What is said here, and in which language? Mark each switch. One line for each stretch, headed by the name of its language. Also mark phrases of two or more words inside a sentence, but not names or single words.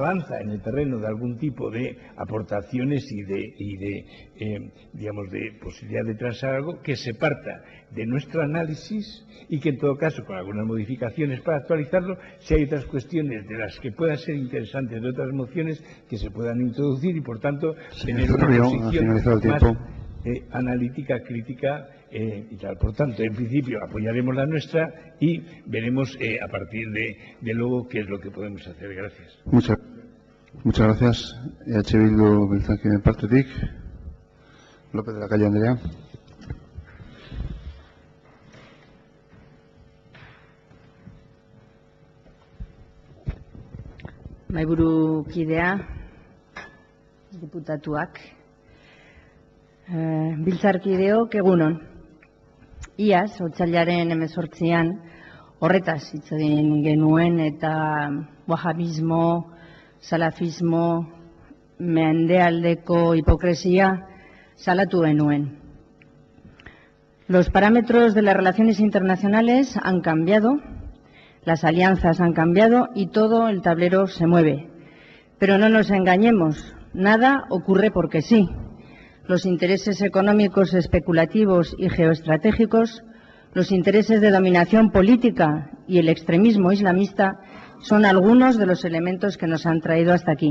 Spanish: avanza en el terreno de algún tipo de aportaciones y de posibilidad de transar algo, que se parta de nuestro análisis y que en todo caso, con algunas modificaciones para actualizarlo, si hay otras cuestiones de las que puedan ser interesantes de otras mociones, que se puedan introducir y por tanto tener una posición más analítica, crítica y tal. Por tanto, en principio apoyaremos la nuestra y veremos a partir de luego qué es lo que podemos hacer. Gracias. Muchas gracias.
Basque: Bildu Beltzaki partetik. López de la Calle Andrea. Mahaiburu kidea, diputatuak, biltzarkideok egunon. Iaz, otsailaren 18an, horretaz hitz egin genuen eta wahabismo, salafismo, mendealdeko hipokresia salatu genuen.
Spanish: Los parámetros de las relaciones internacionales han cambiado, las alianzas han cambiado y todo el tablero se mueve. Pero no nos engañemos, nada ocurre porque sí. Los intereses económicos especulativos y geoestratégicos, los intereses de dominación política y el extremismo islamista son algunos de los elementos que nos han traído hasta aquí.